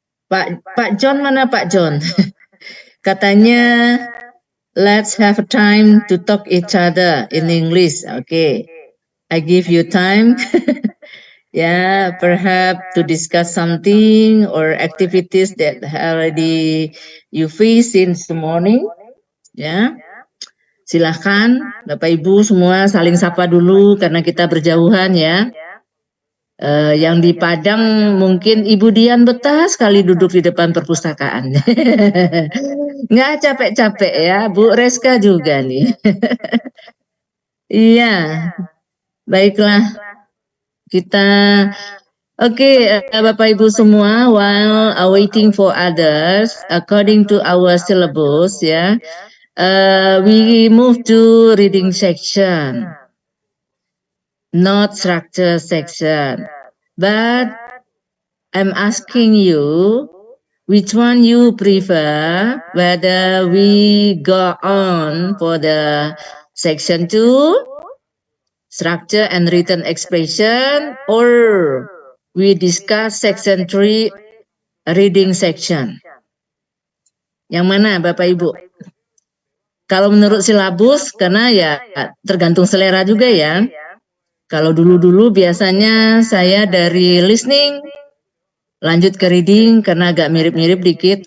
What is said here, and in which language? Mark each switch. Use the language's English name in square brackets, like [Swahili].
[English] Pak John [Indonesian] mana [English] Pak John? [Indonesian] Katanya [English] let's have time to talk each other in English. Okay, I give you time. Yeah, perhaps to discuss something or activities that already you face since the morning. [Indonesian] Ya, silahkan Bapak Ibu semua saling sapa dulu karena kita berjauhan ya. Yang di Padang mungkin Ibu Dian betah sekali duduk di depan perpustakaan. Nggak capek-capek ya, Bu Reska juga nih. Iya, baiklah. Kita Bapak Ibu semua, [English] while waiting for others, according to our syllabus, ya, we move to reading section, not structure section. But I'm asking you, which one you prefer? Whether we go on for the section 2, structure and written expression, or we discuss section 3, reading section. [Indonesian] Yang mana Bapak Ibu? Kalau menurut silabus, karena ya tergantung selera juga ya. Kalau dulu-dulu biasanya saya dari listening, lanjut ke reading karena agak mirip-mirip dikit.